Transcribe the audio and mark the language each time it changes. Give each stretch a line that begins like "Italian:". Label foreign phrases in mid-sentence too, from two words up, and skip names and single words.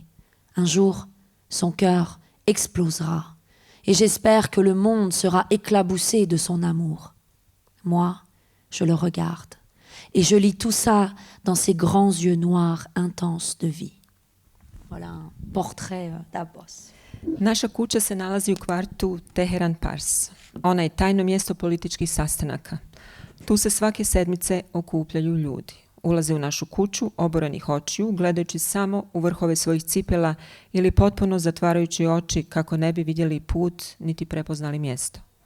French: Un jour, son cœur explosera. Et j'espère que le monde sera éclaboussé de son amour. Moi, je le regarde et je lis tout ça dans ses grands yeux noirs intenses de vie. Voilà un portrait d'Abbas.
Bosnian: Naša kuća se nalazi u kvartu Teheran Pars. Ona je tajno mjesto političkih sastanaka. Tu se svake sedmice okupljaju ljudi. Ulaze u našu kuću oborenih očiju, gledajući samo u vrhove svojih cipela ili potpuno zatvarajući oči kako ne bi vidjeli put niti prepoznali mjesto.